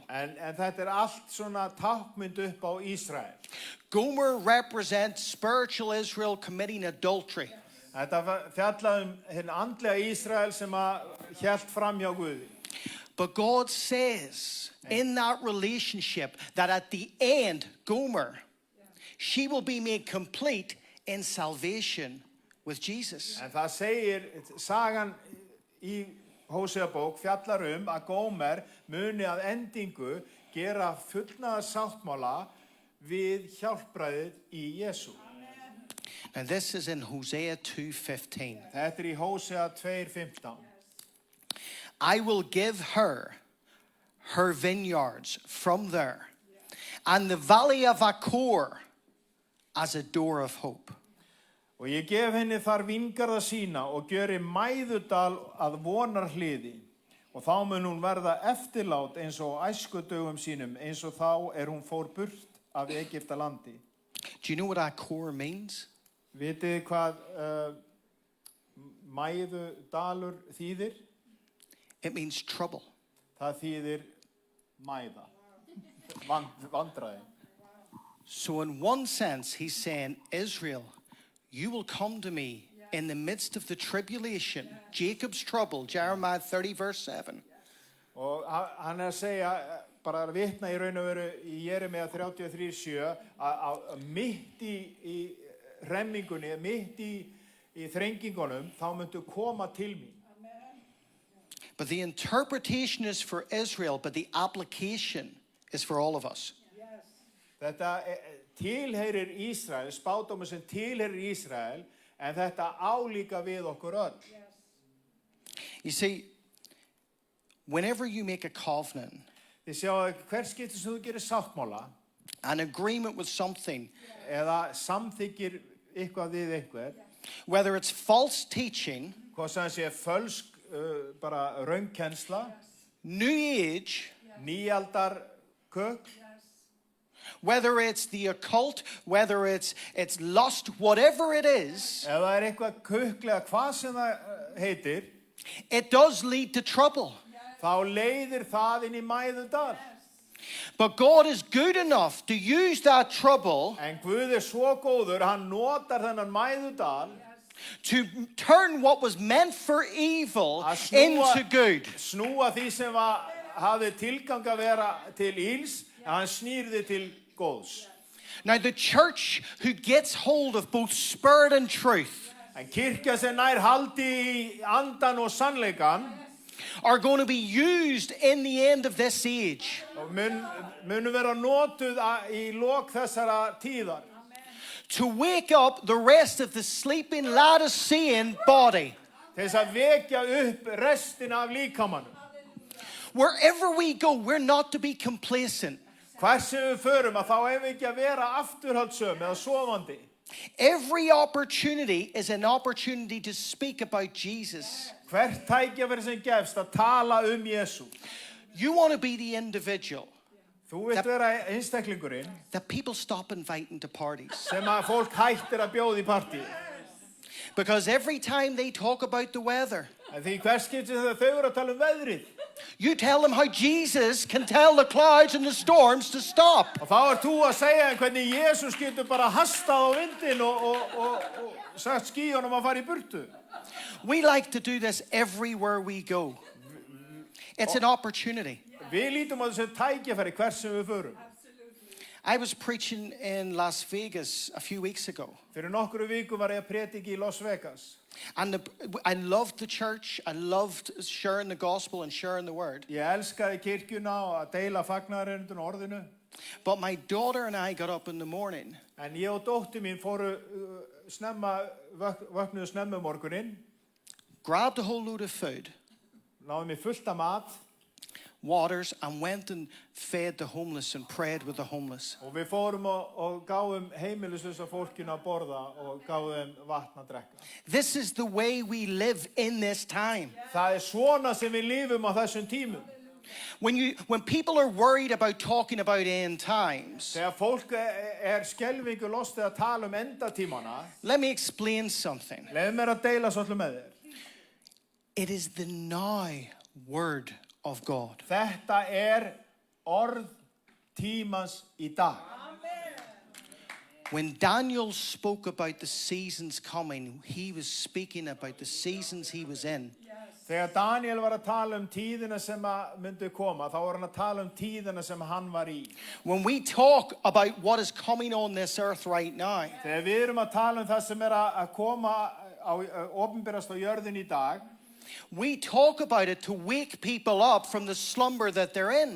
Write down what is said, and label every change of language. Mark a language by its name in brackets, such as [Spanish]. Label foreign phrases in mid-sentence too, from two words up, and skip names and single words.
[Icelandic] En þetta allt svona tákmynd upp á Ísrael. [English] Gomer represents spiritual Israel committing adultery. [Icelandic] Þetta fjallaði hinn andlega Ísrael sem hélt fram hjá Guði. [English] But God says in that relationship that at the end, Gomer, she will be made complete in salvation with Jesus. [Icelandic] En það segir, sagan í Hóseabók fjallar að Gómer muni að endingu gera fullnaðar sáttmála við hjálpræðið í Jesú. [English] And this is in Hosea 2:15. [Icelandic] Þetta í Hósea 2:15. [English] I will give her her vineyards from there, and the valley of Achor as a door of hope. [Icelandic] Og ég gef henni þar vingarða sína og gjöri Mæðudal að vonarhliði. Og þá mun hún verða eftirlát eins og æskudögum sínum, eins og þá hún fór burt af Egyptalandi. [English] Do you know what Achor means? [Icelandic] Vitið hvað Mæðudalur þýðir? [English] It means trouble. [Icelandic] Það þýðir mæða, vandræði. [English] So in one sense, he's saying, Israel, you will come to me in the midst of the tribulation, Jacob's trouble, Jeremiah 30 verse 7. [Icelandic] Og hann að segja, bara að vitna í raun og veru í Jeremía 33:7, að mitt í hremmingunni, mitt í þrengingunum, þá myndu koma til mín. [English] But the interpretation is for Israel, but the application is for all of us. [Icelandic] Þetta tilheyrir Ísrael, spádómur sem tilheyrir Ísrael, en þetta álíka við okkur öll. [English] You see, whenever you make a covenant, [Icelandic] Þið sjáu hver skipti sem þú gerir sáttmála, [English] an agreement with something, [Icelandic] eða samþykkir eitthvað við einhver, [English] whether it's false teaching, [Icelandic] hvað sem sé fölsk, bara raunkennsla, [English] New Age, [Icelandic] nýaldar kökl, [English] whether it's the occult, whether it's lust, whatever it is, [Icelandic] ef það eitthvað köklega hvað sem það heitir, [English] it does lead to trouble. [Icelandic] þá leiðir það inn í Mæðudal. [English] But God is good enough to use that trouble [Icelandic] En Guð svo góður, hann notar þennan Mæðudal [English] to turn what was meant for evil [Icelandic] að [English] into good. [Icelandic] snúa því sem hafði tilgang að vera til íls, hann snýrði til góðs. [English] Now the church who gets hold of both spirit and truth [Icelandic] En kirkja sem nær haldi í andan og sannleikan, [English] are going to be used in the end of this age [Icelandic] og munu vera notuð í lok þessara tíðar, [English] to wake up the rest of the sleeping Laodicean body. [Icelandic] til þess að vekja upp restina af líkamanum. [English] Wherever we go, we're not to be complacent. [Icelandic] Hvar sem við förum, að þá hefum við ekki að vera afturhaldssöm eða sofandi. [English] Every opportunity is an opportunity to speak about Jesus. [Icelandic] Hvert tækifæri sem gefst að tala Jesú. [English] You want to be the individual [Icelandic] Þú vilt vera einstaklingurinn [English] that people stop inviting to parties. [Icelandic] sem að fólk hættir að bjóða í partí. [English] Because every time they talk about the weather, [Icelandic] En því hver skipti þau eru að tala veðrið, [English] You tell them how Jesus can tell the clouds and the storms to stop. [Icelandic] Og þá þú að segja þeim hvernig Jesus getur bara hastað á vindinn og sagt skýjunum að fara í burtu. [English] We like to do this everywhere we go. It's an opportunity. [Icelandic] Við lítum á þessu tækifæri hvert sem við förum. [English] I was preaching in Las Vegas a few weeks ago. [Icelandic] Fyrir nokkru vikum var ég að predika í Las Vegas. [English] And I loved the church. I loved sharing the gospel and sharing the word. [Icelandic] Ég elskaði kirkjuna og að deila fagnaðarerindinu og orðinu. [English] But my daughter and I got up in the morning. [Icelandic] En ég og dóttir mín fóru vöknuðu snemma morguninn. [English] Grabbed a whole load of food. [Icelandic] Náðum mér fullt af mat. [English] Waters, and went and fed the homeless and prayed with the homeless. [Icelandic] Og við fórum og gáum heimilislausa fólkinu að borða og gáum þeim vatn að drekka. [English] This is the way we live in this time. [Icelandic] Það svona sem við lifum á þessum tímum. [English] When people are worried about talking about end times, [Icelandic] Þegar fólk skelfingu lostið að tala endatímana, [English] let me explain something. [Icelandic] Leyfðu mér að deila svolítið með þér. [English] It is the now word of God. [Icelandic] Þetta orð tímans í dag. [English] When Daniel spoke about the seasons coming, he was speaking about the seasons he was in. [Icelandic] Þegar Daniel var að tala tíðina sem myndi koma, þá var hann að tala tíðina sem hann var í. [English] When we talk about what is coming on this earth right now, [Icelandic] Þegar við erum að tala það sem að koma opinberast á jörðin í dag, [English] we talk about it to wake people up from the slumber that they're in.